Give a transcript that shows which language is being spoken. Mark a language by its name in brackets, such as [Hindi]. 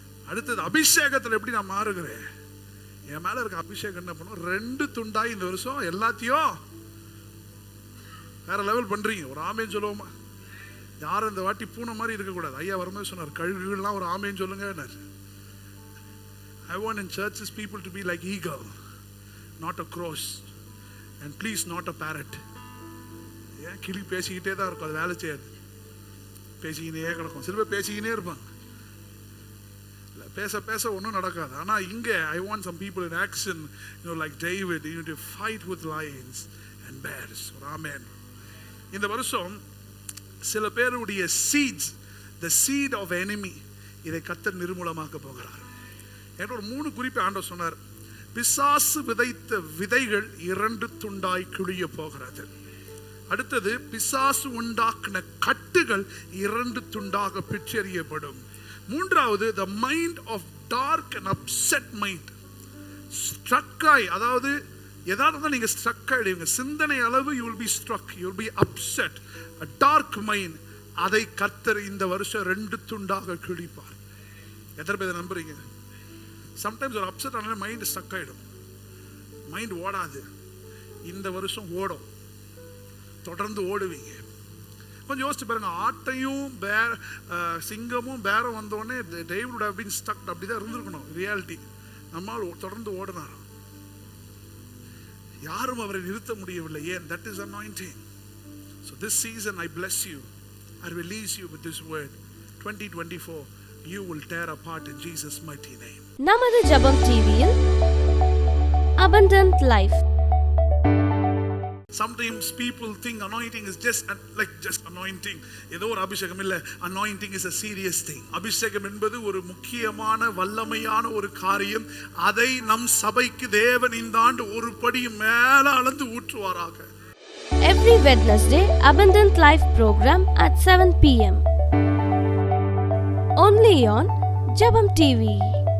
[Tamil] அடுத்தது அபிஷேகத்தில் எப்படி நான் மாறுகிறேன்? என் மேல இருக்க அபிஷேகம் என்ன பண்ணும்? 2 துண்டாய் இந்த வருஷம் எல்லாத்தையும் வேற லெவல் பண்றீங்க. ஒரு ஆமேன் சொல்லுவோமா? யாரும் இந்த வாட்டி பூனை மாதிரி இருக்கக்கூடாது. ஐயா வரும்போது சொன்னார், கழுகுகள்லாம் ஒரு ஆமேன் சொல்லுங்க. [English] I want in churches people to be like eagle, not a crows, and please not a parrot. [Tamil] ஏன் கிளி பேசிக்கிட்டே தான் இருக்கும், அது வேலை செய்யாது, பேசிக்கினே கிடக்கும். சில பேர் பேசிக்கினே இருப்பாங்க, இல்லை பேச பேச ஒன்றும் நடக்காது. ஆனால் இங்கே [English] I want some people in action, like David, to fight with lions and bears. Amen. [Tamil] இந்த வருஷம் சில பேருடைய seeds, [English] the seed of enemy, [Tamil] இதை கர்த்தர் நிர்மூலமாக்க போகிறார். என்ற ஒரு 3 குறிப்பை ஆண்டவர் சொன்னார். பிசாசு விதைத்த விதைகள் 2 துண்டாய் கிழிய போகிறது. அடுத்தது பிசாசு உண்டாக்கின கட்டுகள் 2 துண்டாக பிச்செறியப்படும். [English] மூன்றாவது the mind of dark and upset mind. [Tamil] ஸ்ட்ரக்காய், அதாவது ஏதாவது நீங்க ஸ்ட்ரக் ஆயிடுவீங்க. சிந்தனை அளவு [English] you will be struck, you will be upset, a dark mind. [Tamil] அதை கர்த்தர் இந்த வருஷம் 2 துண்டாக கிழிப்பார். எத்தனை பேர் நம்புறீங்க? சம்டைம்ஸ் ஒரு அப்செட் ஆனாலும் மைண்ட் ஸ்டக் ஆயிடும், மைண்ட் ஓடாது. இந்த வருஷம் ஓடும், தொடர்ந்து ஓடுவீங்க. கொஞ்சம் யோசிச்சு பாருங்க, ஆட்டையும் சிங்கமும் பேரம் வந்தோடனே [English] David would have been stuck. [Tamil] அப்படிதான் இருந்திருக்கணும் ரியாலிட்டி. நம்மால் தொடர்ந்து ஓடினார், யாரும் அவரை நிறுத்த முடியவில்லை. [English] ஏன்? that is anointing. So this season I bless you, I release you with this word. 2024 you will tear apart in Jesus mighty name. [Tamil] நமது ஜெபம் டிவியில் abundant life. [English] Sometimes people think anointing is just anointing. [Tamil] ஏதோ ஒரு அபிஷேகம் இல்ல. [English] Anointing is a serious thing. [Tamil] அபிஷேகம் என்பது ஒரு முக்கியமான வல்லமையான ஒரு காரியம். அதை நம் சபைக்கு தேவன் இந்த ஆண்டு ஒரு படி மேல அளந்து ஊற்றுவாராக. [English] every Wednesday Abundant Life program at 7 p.m. only on Jabam TV.